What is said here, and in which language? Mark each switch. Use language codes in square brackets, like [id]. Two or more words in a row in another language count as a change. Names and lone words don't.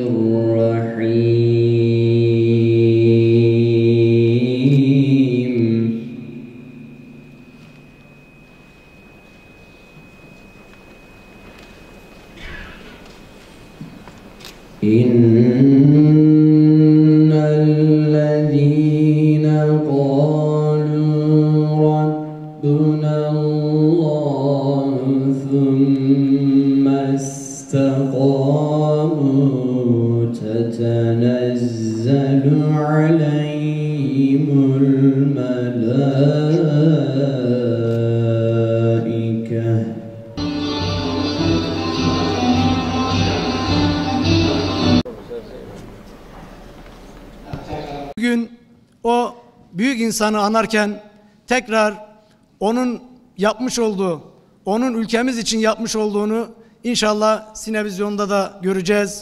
[ar] الرحيم إن الذين قالوا ربنا الله ثم استقاموا تتنزل عليهم الملائكة [tr] Bugün o büyük insanı anarken tekrar onun yapmış olduğu, onun ülkemiz için yapmış olduğunu inşallah Sinevizyon'da da göreceğiz.